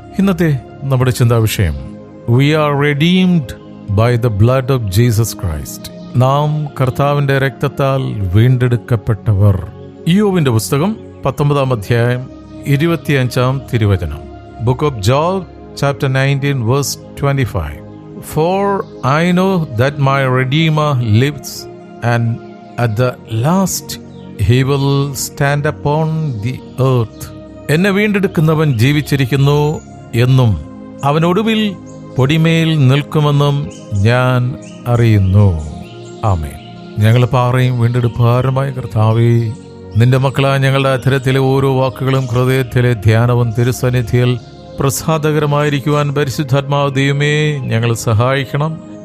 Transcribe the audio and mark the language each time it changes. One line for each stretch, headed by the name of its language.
Malayalam: ഇന്നത്തെ നമ്മുടെ ചിന്താവിഷയം,
English: We are redeemed by the blood of Jesus Christ.
Malayalam: നാം കർത്താവിന്റെ രക്തത്താൽ വീണ്ടെടുക്കപ്പെട്ടവർ. ഇയ്യോബിന്റെ പുസ്തകം 19 അധ്യായം 25 തിരുവചനം.
English: Book of Job chapter 19 verse 25. For I know that my Redeemer lives, and at the last he will stand upon the earth.
Malayalam: എന്നെ വീണ്ടെടുക്കുന്നവൻ ജീവിച്ചിരിക്കുന്നു എന്നും അവനൊടുവിൽ പൊടിമേൽ നിൽക്കുമെന്നും ഞാൻ അറിയുന്നു. ആമേൻ. ഞങ്ങൾ പാറയും വീണ്ടെടുപ്പുകാരനുമായ കർത്താവേ, നിന്റെ മക്കളായ ഞങ്ങളുടെ അധരത്തിലെ ഓരോ വാക്കുകളും ഹൃദയത്തിലെ ധ്യാനവും തിരുസന്നിധിയിൽ പ്രസാദകരമായിരിക്കുവാൻ പരിശുദ്ധാത്മാവ് ദൈവമേ ഞങ്ങളെ സഹായിക്കണം.